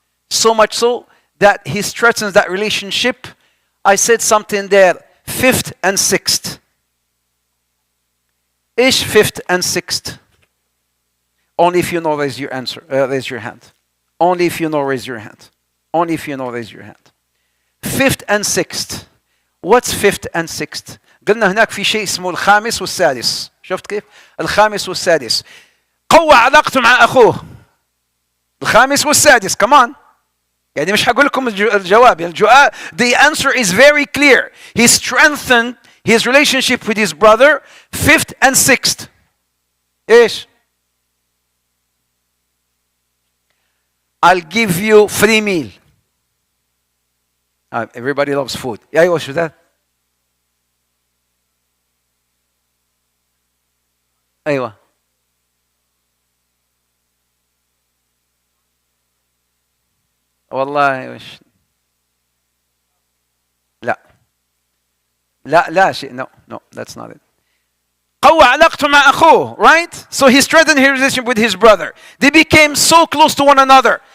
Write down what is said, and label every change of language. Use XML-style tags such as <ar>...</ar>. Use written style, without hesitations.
<en>So much so that he strengthens that relationship. I said something there, 5th and 6th. إيش 5th and 6th? Only if you know, raise your hand. Only if you know, raise your hand. Only if you know, raise your hand. 5th and 6th. What's 5th and 6th?</en> <ar>قلنا هناك في شيء اسمه الخامس والسادس. شفت كيف؟ الخامس والسادس. قوة علاقته مع أخوه. الخامس والسادس.</ar> <en>Come on.</en> <ar>يعني مش هقول لكم الجواب.</ar> <en>The answer is very clear. He strengthened his relationship with his brother, 5th and 6th. إيش؟ I'll give you free meal. Everybody loves food.</en> <ar>أيوة شو ده؟ أيوة. والله وش لا شيء</ar> <en>no that's not it.</en> <ar>قوى علاقته مع أخوه, right?</ar> <en>So he strengthened his relationship with his brother. They became so close to one another.</en>